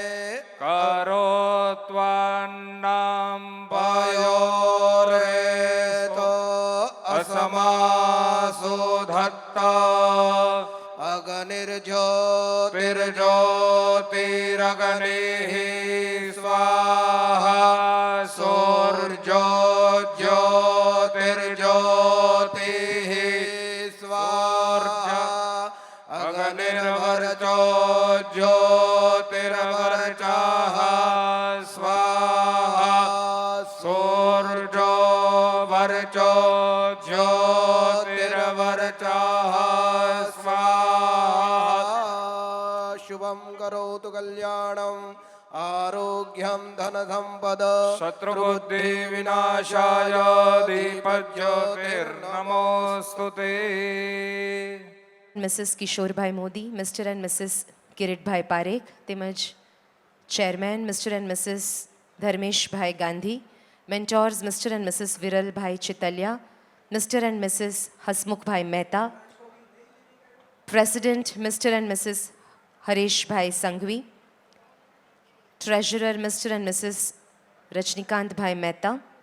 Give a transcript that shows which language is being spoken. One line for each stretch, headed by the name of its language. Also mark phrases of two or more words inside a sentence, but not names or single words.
Sanskrit: करोत्वन्नं पयोरेतो असमासु धत्ता अग्निर्ज्योतिरग्निः स्वाहा सूर्यो ज्योतिर्ज्योतिः स्वाहा अग्निर्वर्चो ज्योतिर्वर्चः स्वाहा सूर्यो वर्चो ज्योतिर्वर्चः शुभम् करोतु कल्याणम् आरोग्यम् धन सम्पद शत्रुबुद्धि विनाशाय दीपज्योतिर्नमोस्तुते.
Gujarati: મિસિસ કિશોરભાઈ મોદી,
English: Mister and Mrs
Gujarati: કિરીટભાઈ પારેખ, તેમજ
English: Chairman Mister and Mrs
Gujarati: ધર્મેશભાઈ ગાંધી,
English: Mentors Mister and Mrs
Gujarati: વિરલભાઈ ચિતલિયા,
English: Mister and Mrs
Gujarati: હસમુખભાઈ મહેતા,
English: President Mister and Mrs
Gujarati: હરેશભાઈ સંઘવી,
English: Treasurer Mister and Mrs
Gujarati: રજનીકાંતભાઈ મહેતા,